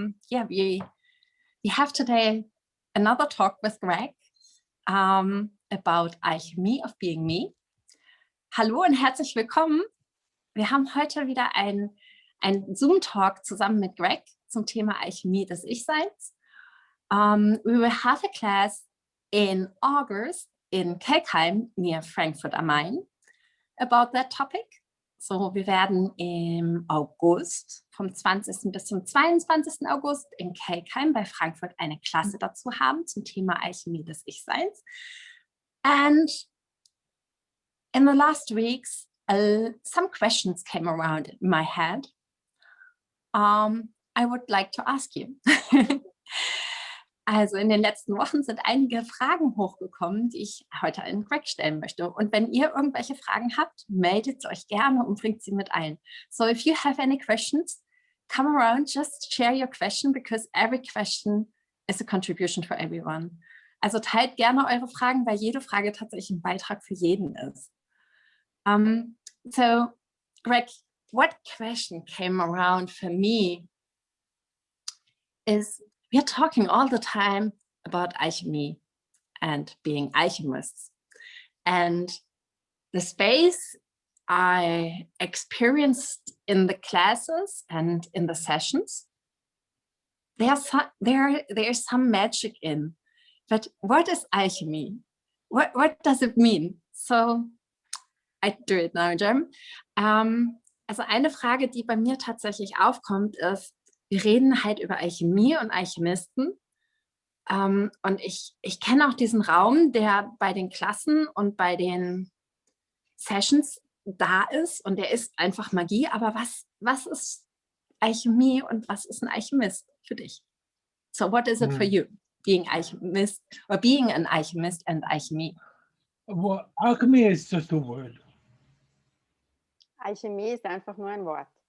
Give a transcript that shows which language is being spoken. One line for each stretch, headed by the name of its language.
English: We have today another talk with Greg about Alchemy of Being Me.
German: Hallo und herzlich willkommen. Wir haben heute wieder ein Zoom-Talk zusammen mit Greg zum Thema Alchemie des Ich-Seins.
English: We will have a class in August in Kelkheim near Frankfurt am Main about that topic.
German: So, wir werden im August, vom 20. bis zum 22. August in Kelkheim bei Frankfurt eine Klasse dazu haben zum Thema Alchemie des Ich-Seins.
English: And in the last weeks, some questions came around in my head. I would like to ask you.
German: Also in den letzten Wochen sind einige Fragen hochgekommen, die ich heute an Greg stellen möchte. Und wenn ihr irgendwelche Fragen habt, meldet euch gerne und bringt sie mit ein.
English: So if you have any questions, come around, just share your question, because every question is a contribution for everyone.
German: Also teilt gerne eure Fragen, weil jede Frage tatsächlich ein Beitrag für jeden ist.
English: So Greg, what question came around for me is, we are talking all the time about alchemy and being alchemists. And the space I experienced in the classes and in the sessions, there's some magic in. But what is alchemy? What does it mean? So I do it now in German.
German: Also eine Frage, die bei mir tatsächlich aufkommt, ist, wir reden halt über Alchemie und Alchemisten. Und ich kenne auch diesen Raum, der bei den Klassen und bei den Sessions da ist. Und der ist einfach Magie. Aber was ist Alchemie und was ist ein Alchemist für dich?
English: So what is it for you, being alchemist or being an alchemist and alchemy? Well, alchemy is just a word.
German: Alchemie ist einfach nur ein Wort.